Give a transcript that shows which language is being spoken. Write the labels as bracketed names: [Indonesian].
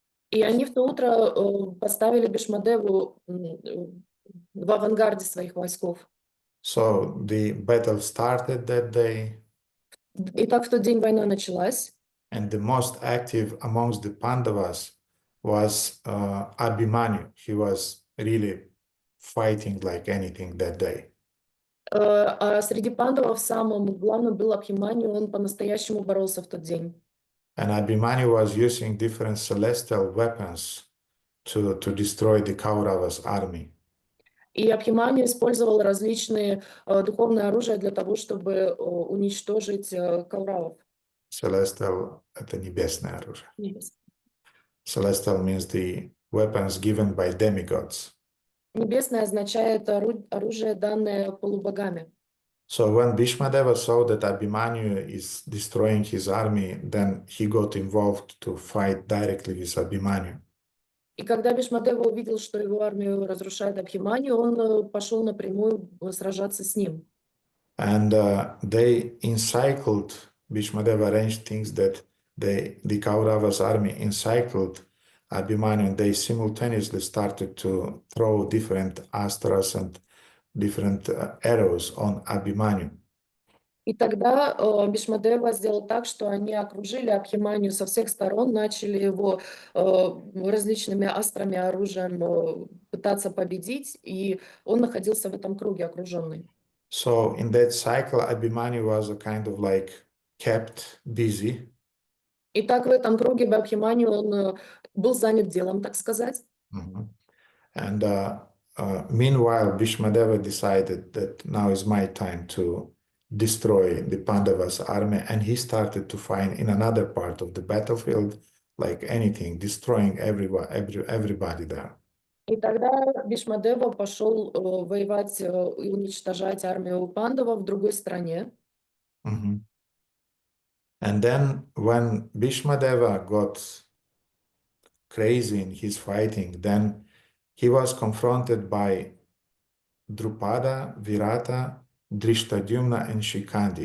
[Russian] И они в то утро поставили Бhīṣmadevу в авангарде своих войсков. [English] So the battle started that day. [Russian] Итак, в тот день война началась. [English] And the most active amongst the Pandavas was Abhimanyu. He was really fighting like anything that day. [Russian] А среди пандавов самым главным был Абхиманью, он по-настоящему боролся в тот день. [English] And Abhimanyu was using different celestial weapons to destroy the Kauravas' army. [Russian] И Абхиманью использовал различные духовные оружия для того, чтобы уничтожить кауравов. Celestial — это небесное оружие. Небес. [English] Celestial means the weapons given by demigods. [Russian] Небесное означает оружие, данное полубогами. [English] So when Bhīṣmadeva saw that Abhimanyu is destroying his army, then he got involved to fight directly with Abhimanyu. [Russian] И когда Бhīṣmadeva увидел, что его армию разрушает Абхиманью, он пошел напрямую сражаться с ним. [English] And they encircled, Bhīṣmadeva arranged things that the Kauravas' army encircled Abhimanyu, and they simultaneously started to throw different astras and different arrows on Abhimanyu. [Russian] И тогда Бhīṣmadeva сделал так, что они окружили Абхиманью со всех сторон, начали его различными астрами, оружием пытаться победить, и он находился в этом круге окруженный. [English] So in that cycle, Abhimanyu was a kind of like kept busy. [Russian] И так в этом круге Абхиманью он был занят делом, так сказать. [English] And meanwhile, Bhīṣmadeva decided that now is my time to destroy the Pandavas' army, and he started to find in another part of the battlefield like anything, destroying everybody there. [Russian] И тогда Бхишмадева пошел воевать и уничтожать армию пандавов в другой стране. [English] And then when Bhīṣmadeva got crazy in his fighting, then he was confronted by Drupada, Virata, Дриштадюмна и Шиканди.